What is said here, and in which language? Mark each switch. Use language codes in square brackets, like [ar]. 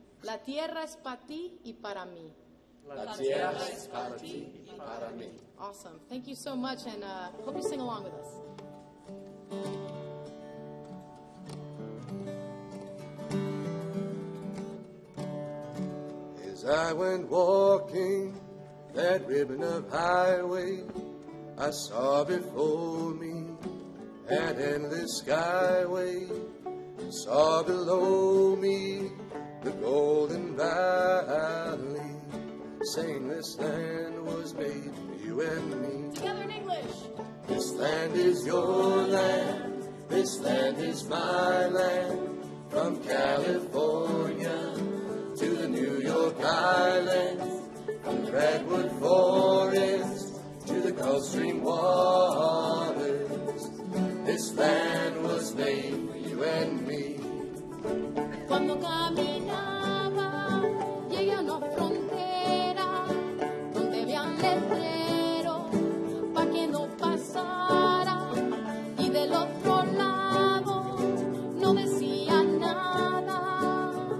[es] La tierra es para ti y para mí. La tierra es para ti y para mí. [en] Awesome. Thank you so much, and hope you sing along with us. As I went walking that ribbon of highway, I saw before me an endless skyway. Saw below me the golden valley, saying this land was made for you and me. Together in English. This land is your land, this land is my land, from California to the New York Islands, from the redwood forest to the Gulf Stream waters. This land was made for you and me. [es] Cuando caminaba, llegué a una frontera donde había un letrero pa' que no pasara, y del otro lado no decía nada.